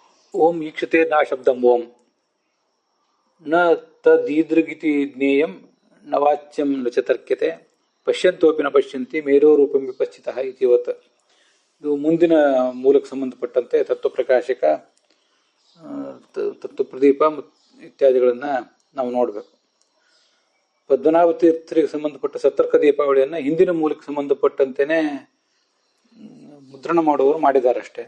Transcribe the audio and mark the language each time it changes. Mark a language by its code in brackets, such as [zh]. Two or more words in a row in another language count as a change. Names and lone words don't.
[sa] ಓಂ ಈಕ್ಷತೆ ನಾ ಶಬ್ದಂ ಓಂ ನ ತದೀದೃಗಿತಿ ಜ್ಞೇಯಂ ನ ವಾಚ್ಯಂ ನ ಚ ತರ್ಕ್ಯತೆ ಪಶ್ಯಂತೋಪಿ ನ ಪಶ್ಯಂತಿ ಮೇರೋರೂಪಂ ವಿಪಶ್ಚಿತಃ ಇತಿವತ್. [kn] ಇದು ಮುಂದಿನ ಮೂಲಕ್ಕೆ ಸಂಬಂಧಪಟ್ಟಂತೆ ತತ್ವಪ್ರಕಾಶಕ, ತತ್ವಪ್ರದೀಪ ಇತ್ಯಾದಿಗಳನ್ನು ನಾವು ನೋಡಬೇಕು. ಪದ್ಮನಾಭ ತೀರ್ಥರಿಗೆ ಸಂಬಂಧಪಟ್ಟ ಸತ್ತರ್ಕ ದೀಪಾವಳಿಯನ್ನು ಹಿಂದಿನ ಮೂಲಕ್ಕೆ ಸಂಬಂಧಪಟ್ಟಂತೆಯೇ ಮುದ್ರಣ ಮಾಡುವವರು ಮಾಡಿದ್ದಾರೆ ಅಷ್ಟೇ.